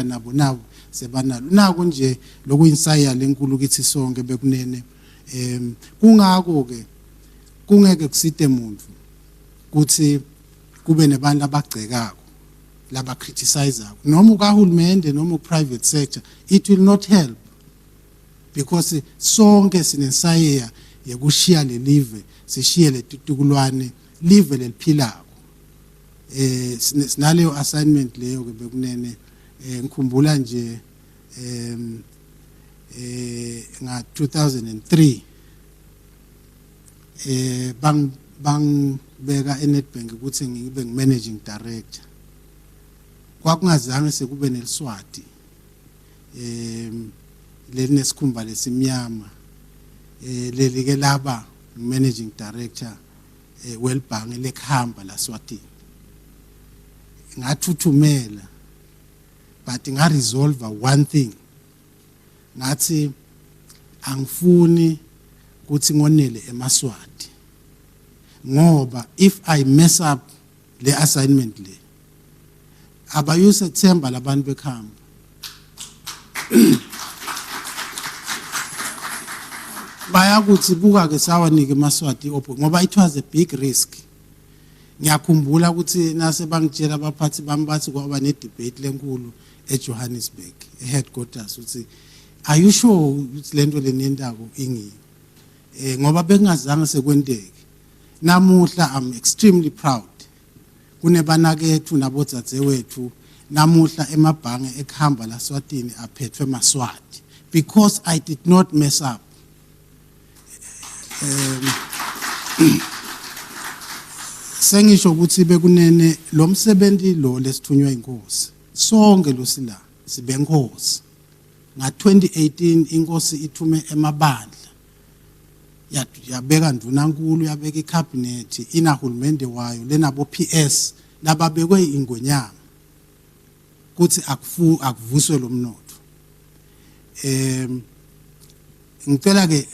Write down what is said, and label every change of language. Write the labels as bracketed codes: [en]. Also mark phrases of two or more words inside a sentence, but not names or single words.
[ss] nabo sebanalo nako nje lokuyinsaya lenkulu ukuthi sonke bekunene kungako ke kungeke kusite umuntu ukuthi kube nebantu abagcekako laba criticizeako noma ukahulumende noma [en] private sector it will not help because [ss] sonke sinensaya yekushiya le live sishiye le tutukulwane live leliphilako sinaleyo assignment leyo ke bekunene ngikhumbula nje nga 2003 bang beka eNetbank ukuthi ngibe [en] managing director [ss] kwakungazange sekube neliswati lenesikhumba lesimnyama leli ke laba [en] managing director [ss] welbhange lekhamba laSwatini ngathuthumela but ngaresolve [en] one thing [ss] ngathi angifuni ukuthi ngonele eMaswati ngoba [en] if I mess up [ss] le assignment le abayuse themba labantu bekhamba bayakuthi buka ke sawanike eMaswati ngoba [en] it was a big risk [ss] ngiyakhumbula ukuthi nase bangitshela abaphathi bami bathi kwaba ne debate lenkulu eJohannesburg headquarters uthi [en] are you sure [ss] ukuthi lento lenendako ingi ngoba bekungazange sekwenteke namuhla [en] I'm extremely proud [ss] kunebanakethu nabodzadzewethu namuhla emabhange ekhamba la Eswatini aphethwe eMaswati [en] because I did not mess up. [ss] Sengisho ukuthi bekunene lo msebenzi lo lesithunywa inkosi sonke lo sila sibe inkosi nga 2018 inkosi ithume emabandla yabeka ndunankulu yabeka icabinet inahulumende wayo lenabo PS lababekwe ingonyama kuthi akuvuswe lo mnotho ngicela ke